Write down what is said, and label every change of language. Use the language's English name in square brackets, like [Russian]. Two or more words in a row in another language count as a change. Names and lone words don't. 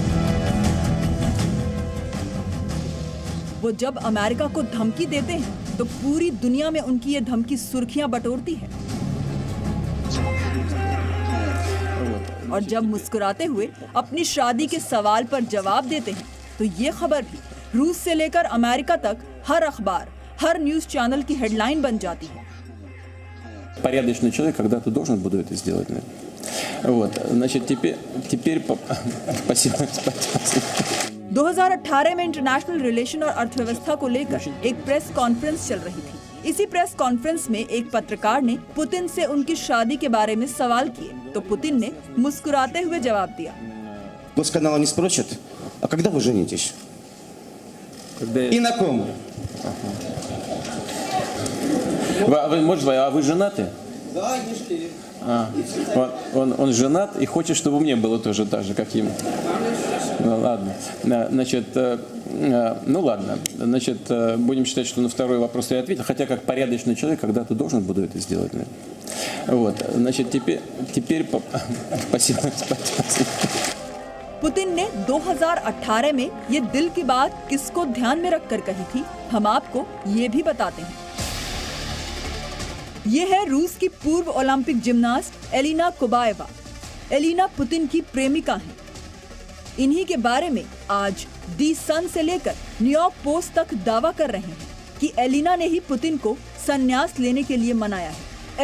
[Hindi] वो जब अमेरिका को धमकी देते हैं तो पूरी दुनिया में उनकी ये धमकी सुर्खियां बटोरती है और जब मुस्कुराते हुए अपनी शादी के सवाल पर जवाब देते हैं तो ये खबर भी रूस से लेकर अमेरिका तक हर अखबार, हर [English] news channel [Hindi] की हेडलाइन बन जाती है। [Russian] Порядочный человек когда-то должен буду это сделать. Вот, значит, теперь спасибо. [Hindi] 2018 में [English] international relation [Hindi] और अर्थव्यवस्था को लेकर एक [English] press conference [Hindi] चल रही थी। इसी [English] press conference [Hindi] में एक पत्रकार ने पुतिन से उनकी शादी के बारे में सवाल किए तो पुतिन ने मुस्कुराते हुए जवाब दिया। [Russian] Госканал не спросит, а когда вы женитесь? И на ком? Может, а вы женаты? Да, не Он женат и хочет, чтобы мне было тоже так же, как ему. Ладно. Значит, ну ладно. Значит, будем считать, что на второй вопрос я ответил. Хотя, как порядочный человек, когда-то должен буду это сделать. Наверное. Вот. Значит, теперь... Спасибо. [Hindi] पुतिन ने 2018 में ये दिल की बात किसको ध्यान में रखकर कही थी, हम आपको ये भी बताते हैं। ये है रूस की पूर्व [English] Olympic gymnast [Hindi] एलिना कोबाएवा। एलिना पुतिन की प्रेमिका हैं। इन्हीं के बारे में आज दी सन से लेकर न्यूयॉर्क पोस्ट तक दावा कर रहे हैं कि एलिना ने ही पुतिन को संन्यास लेने के लिए मनाया है।